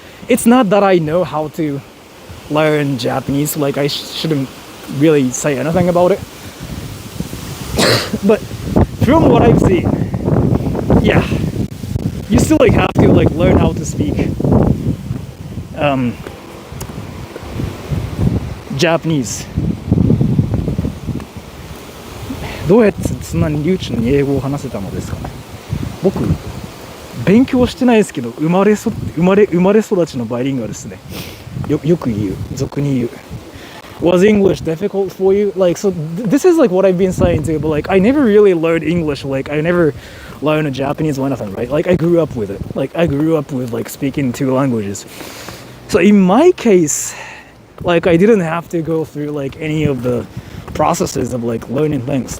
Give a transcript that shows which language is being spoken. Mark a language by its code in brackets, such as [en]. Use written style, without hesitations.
[en] It's not that I know how to learn Japanese, like I shouldn't really say anything about it. But from what I've seen, yeah, you still like have to like learn how to speak Japanese. [ja] どうやってそんなに流暢に英語を話せたのですかね。僕勉強してないですけど生まれ育ちのバイリンガルですね。よく言う、俗に言う。 [en] Was English difficult for you? Like, so this is like what I've been saying too, but like I never really learned English. Like I never learned Japanese or anything, right? Like I grew up with it. Like I grew up with like speaking two languages. So in my case, like I didn't have to go through like any of the processes of like learning things.